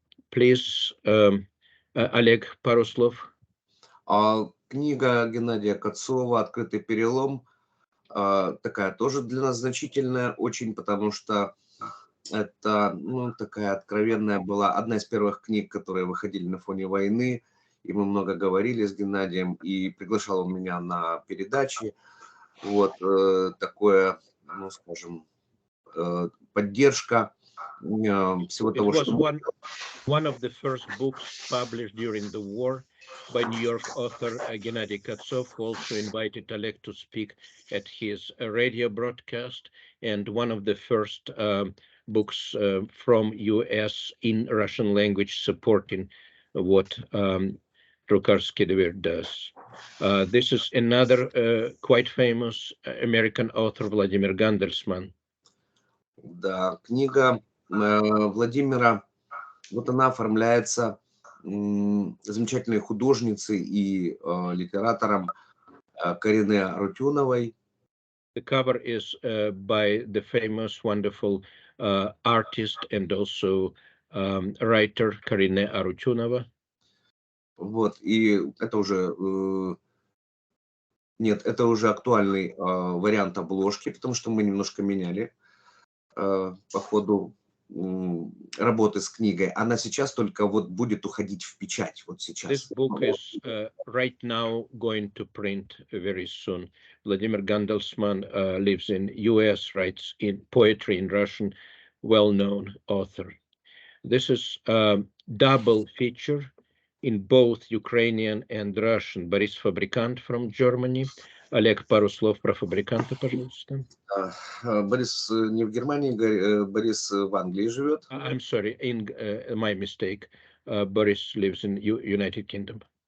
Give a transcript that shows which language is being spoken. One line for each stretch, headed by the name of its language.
English: Please,
Russian: Oleg, пару слов. Книга Геннадия Катцова «Открытый перелом» такая тоже для нас значительная очень, потому что это такая откровенная была одна из первых книг, которые выходили на фоне войны, и мы много говорили с Геннадием, и приглашал он меня на передачи. Вот такое, ну, скажем, поддержка всего того, что...
English: One of the first books published during the war by New York author Gennady Katsov, who also invited Oleg to speak at his radio broadcast, and one of the first books from US in Russian language supporting what Drukarski dvir does. This is another quite famous American author, Vladimir Gandelsman.
Russian: Да, книга Владимира, вот она оформляется замечательной художницей и литератором Карине Арутюновой.
English: The cover is by the famous, wonderful artist and also writer Карине Арутюнова.
Russian: Вот, и это уже, нет, это уже актуальный вариант обложки, потому что мы немножко меняли по ходу работы с книгой. Она сейчас только вот будет уходить в печать, вот сейчас.
English: This book is right now going to print very soon. Vladimir Gandelsman lives in US, writes in poetry in Russian, well-known author. This is a double feature. in both Ukrainian and Russian. Борис Фабрикант from Germany.
Russian: Олег, пару слов про фабриканта, пожалуйста. Борис не в Германии, Борис в Англии живет.
English: I'm sorry, my mistake. Boris lives in United Kingdom.